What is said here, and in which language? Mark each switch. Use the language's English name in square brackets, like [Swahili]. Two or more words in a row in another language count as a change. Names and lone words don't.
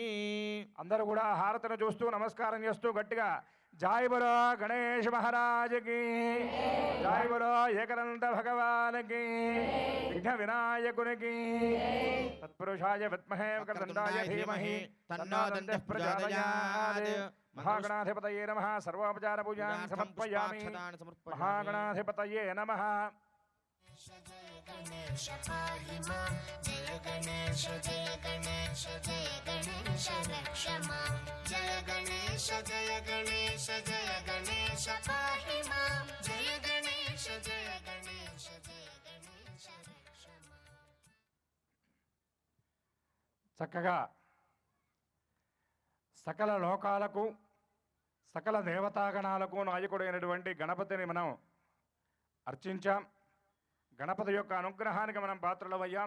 [Telugu] అందరూ కూడా హారతను చూస్తూ నమస్కారం చేస్తూ గట్టిగా [Hindi] जय बलो गणेश महाराज की, जय बलो एकनंद भगवान की, [Telugu] విఘ్న వినాయకునికి, [Sanskrit] తత్పురుషాయ విద్మహే వక్రతుండాయ ధీమహి తన్నో దంతః ప్రచోదయాత్. మహాగణాధిపతయే నమః. సర్వోపచార పూజాం సమర్పయామి. మహాగణాధిపతయే నమః. गणेश पाहि मां जय गणेश जय गणेश जय गणेश रक्ष मां जय गणेश जय गणेश जय गणेश पाहि मां जय गणेश जय गणेश जय गणेश रक्ष मां. [Telugu] చక్కగా సకల లోకాలకు సకల దేవతాగణాలకు నాయకుడైనటువంటి గణపతిని మనం అర్చించాం. గణపతి యొక్క అనుగ్రహానికి మనం పాత్రలమయ్యాం.